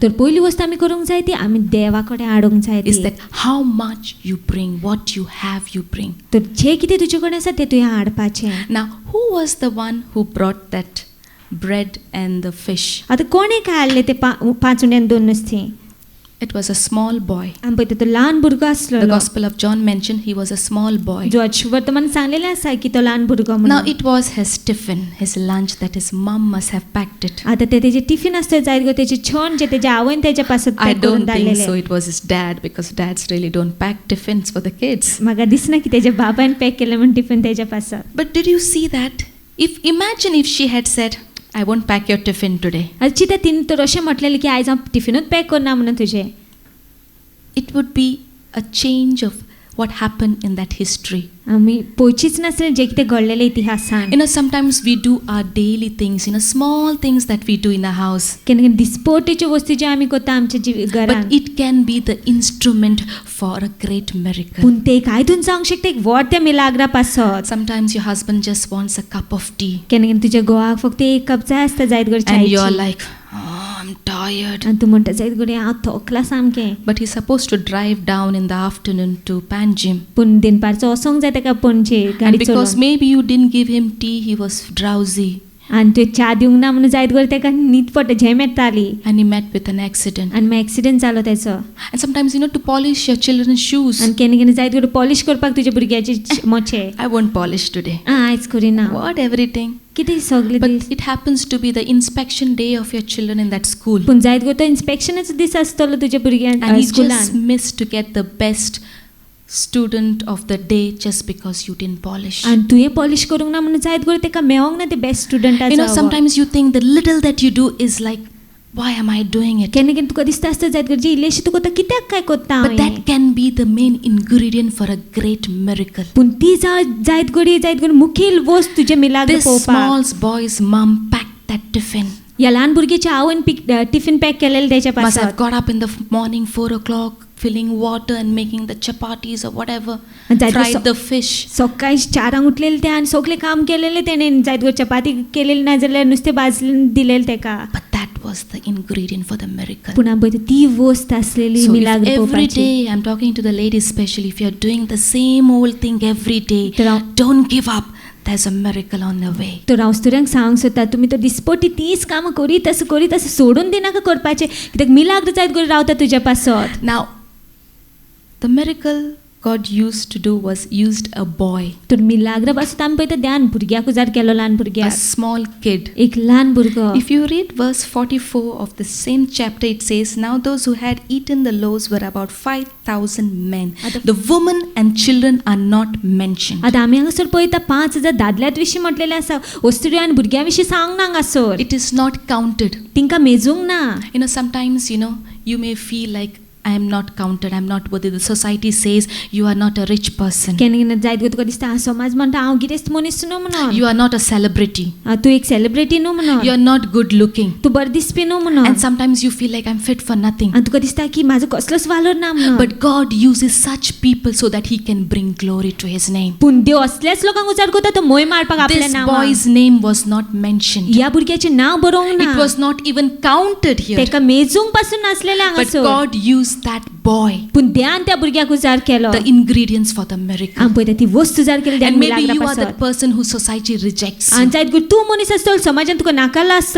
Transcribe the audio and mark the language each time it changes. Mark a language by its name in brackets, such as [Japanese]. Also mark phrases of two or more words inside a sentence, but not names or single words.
[Konkani] तर पयली वस्त आमी करूंक जाय ती आमी देवा कडेन हाडूंक जाय [English] Is [Konkani] ती. [English] that how much you bring, what you have you bring. [Konkani] तर जें कितें तुजे कडेन आसा तें तुवें हाडपाचें. [English] Now, who was the one who brought that bread and the fish? [Konkani] आतां कोणें काय हाडलें तें 5 उंडे आनी 2 नुस्तीं. [English] It was a small boy. [Konkani] आमी पळयता तो ल्हान भुरगो [English] The [Konkani] आसलेलो. [English] Gospel of John mentioned he was a small boy. [Konkani] जॉर्ज वर्तमान सांगलेलें आसा की तो ल्हान भुरगो [English] Now [Konkani] म्हणून. [English] it was his tiffin, his lunch that his mom must have packed it. [Konkani] आतां ते तेजे टिफिन आसता जायत गो तेजे छण जे तेजे आवयन तेजे पासत [English] I [Konkani] पॅक करून [English] don't think so. [Konkani] धाडलेलें. [English] It was his dad, because dads really don't pack tiffins for the kids. [Konkani] म्हाका दिसना की तेजे बाबान पॅक केलें म्हण टिफिन तेजे पासत. [English] But did you see that? Imagine if she had said, I won't pack your tiffin today. [Konkani] चिता तिने तर अशें म्हटलेलें की आयज हांव टिफिनूच पॅक करना म्हणून तुजें. [English] It would be a change of what happened in that history. [Konkani] आमी पळोवचीच नासलें जें कितें घडलेलें इतिहासान. [English] Sometimes we do our daily things, small things that we do in our house. [Konkani] केन्ना केन्ना दिसपट्टेच्यो वस्तू ज्यो आमी करता आमच्या घरान, [English] But it can be the instrument for a great miracle. [Konkani] पूण ते एक आयदून जावंक शकता एक व्हड मिलाग्रा पासत. [English] Sometimes your husband just wants a cup of tea. [Konkani] केन्ना केन्ना तुज्या घोवाक फक्त एक कप जाय आसता जायत घडी [English] And you're [Konkani] च्यायची. [English] like, oh, I'm tired. [Konkani] आनी तूं म्हणटा जायत घडी हांव थकला सामकें. [English] But he's supposed to drive down in the afternoon to Panjim. [Konkani] पूण दिनपारचो वसोंक जाय ताका पणजे [English] And [Konkani] गाडी [English] because [Konkani] चलोवन. [English] maybe you didn't give him tea, he was drowsy. [Konkani] आनी तुवें च्या दिवंक ना म्हणून जायत घडी ताका न्हीद पडटा, झेम येताली. [English] And he met with an accident. [Konkani] आनी मागीर एक्सिडेंट जालो ताचो. [English] And sometimes, to polish your children's shoes. [Konkani] आनी केन्ना केन्ना जायत घडी पॉलिश करपाक तुज्या भुरग्याचे मोचे. [English] I won't polish today. [Konkani] आयज करिना. [English] What, everything? [Konkani] कितें सगलें [English] But [Konkani] दीस. [English] it happens to be the inspection day of your children in that school. [Konkani] पूण जायत घडी तो इन्स्पेक्शनाचो दीस आसतलो तुज्या [English] And [Konkani] भुरग्यान [English] he just [Konkani] स्कुलान. [English] missed to get the best student of the day just because you didn't polish. [Konkani] आनी तुवें पॉलिश करूंक ना म्हणून जायत घडी ताका मेळोंक ना ते [English] best studentacho. Sometimes you think the little that you do is like, why am I doing it? [Konkani] केन्ना केन्ना तुका दिसता आसता जायत घडी इल्लेशें तूं करता कित्याक काय करता [English] But that can be the main ingredient for a great miracle. [Konkani] पूण ती जायत घडी मुखेल वस्त तुजे मिलाग्र [English] This [Konkani] पळोवपाक. [English] small boy's mom packed that tiffin. [Konkani] ह्या ल्हान भुरग्याच्या आवयन टिफिन पॅक केलेलें तेच्या [English] Must have [Konkani] पासत. [English] got up in the morning 4 o'clock, filling water and making the chapatis or whatever. And that was Fried the fish. [Konkani] सकाळी 4 उठलेले ते आनी सगळें काम केलेलें तेणें. जायत घडी चपाती केलेली ना जाल्यार नुस्तें भाजून दिलेलें तेका. [English] But that was the ingredient for the miracle. [Konkani] पूण हांव पळयता ती वस्त आसलेली [English] So if [Konkani] मिलाग्र [English] every [Konkani] पळोवपाची. [English] day, I'm talking to the ladies especially, if you're doing the same old thing every day, [Konkani] तर [English] don't give up. There's a miracle on the way. [Konkani] तर हांव स्टुडंटांक सांगूंक सोदता तुमी तर दिसपट्टी तीच कामां करीत आसा सोडून दिनाका करपाचें, कित्याक मिलाग्र जायत घडी रावता तुज्या पासत. [English] Now, the miracle God used to do was used a boy, [Konkani] तर मिलाग्र पासत आमी पळयता ध्यान भुरग्याक उजार केलो, ल्हान [English] a [Konkani] भुरग्याक, [English] small kid. [Konkani] एक ल्हान भुरगो. [English] If you read verse 44 of the same chapter, it says, Now those who had eaten the loaves were about 5,000 men. The women and children are not mentioned. [Konkani] आतां आमी हांगासर पळयता 5,000 दादल्यात विशीं म्हटलेलें आसा, वस्तुऱ्यो आनी भुरग्यां विशीं सांगना हांगासर. [English] It is not counted. [Konkani] तिंकां मेजूंक ना. [English] Sometimes, you may feel like, I am not counted, I am not worthy. The society says, you are not a rich person. [Konkani] केन्ना केन्ना जायत घडी तुका दिसता हांव समाज म्हणटा हांव गिरेस्त मनीस न्हू म्हणून. [English] You are not a celebrity. [Konkani] तूं एक सेलिब्रिटी न्हू म्हणून. [English] You are not good looking. [Konkani] तूं बरें दिसपी न्हू म्हणून. [English] And sometimes you feel like I'm fit for nothing. [Konkani] आनी तुका दिसता की म्हाजो कसलोच वालोर ना म्हणून. [English] But God uses such people so that He can bring glory to His name. [Konkani] पूण देव असल्याच लोकांक उजार करता तो मोय मारपाक आपल्या [English] This [Konkani] नांवान. [English] boy's name was not mentioned. [Konkani] ह्या भुरग्याचें नांव बरोवंक ना. [English] It was not even counted here. [Konkani] तेका मेजूंक पासून नासलेलें [English] But [Konkani] हांगासर. [English] God used that boy, [Konkani] पूण देवान त्या भुरग्याक उजार केलो. [English] the ingredients for the miracle. [Konkani] आमी पळयता ती वस्त उजार केली [English] And maybe you are [Konkani] पासून. [English] that person who society rejects [Konkani] आनी [English] you, [Konkani] जायत घडी तूं मनीस आसतलो समाजान तुका नाकारला आसतलो